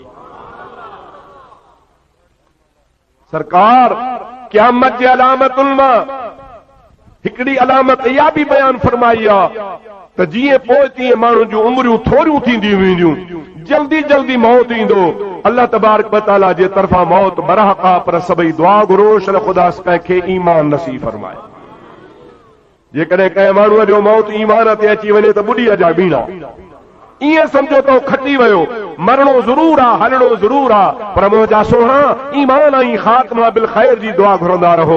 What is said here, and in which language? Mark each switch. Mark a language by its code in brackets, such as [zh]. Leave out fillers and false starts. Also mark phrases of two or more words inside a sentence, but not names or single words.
[sd] सरकार क़यामत जी अलामतुनि मां हिकिड़ी अलामत इहा बि बयान फरमाई आहे त जीअं पोइ तीअं माण्हुनि जूं उमिरियूं थोरियूं थींदियूं वेंदियूं, जल्दी जल्दी मौत ईंदो। [ar] الله تبارك وتعالى [sd] जे तरफ़ां मौत बरहक़ आहे पर सभई दुआ घुरो शल ख़ुदा कंहिंखे ईमान नसीब फरमाए। जेकॾहिं कंहिं माण्हूअ जो मौत ईमान ते अची वञे त ॿुॾीअ जा बीणा ईअं सम्झो त खटी वियो, मरणो ज़रूर आहे हलणो ज़रूर आहे पर मुंहिंजा सोहा ईमान ऐं ख़ात्मा [ar] بالخير [sd] जी दुआ घुरंदा रहो।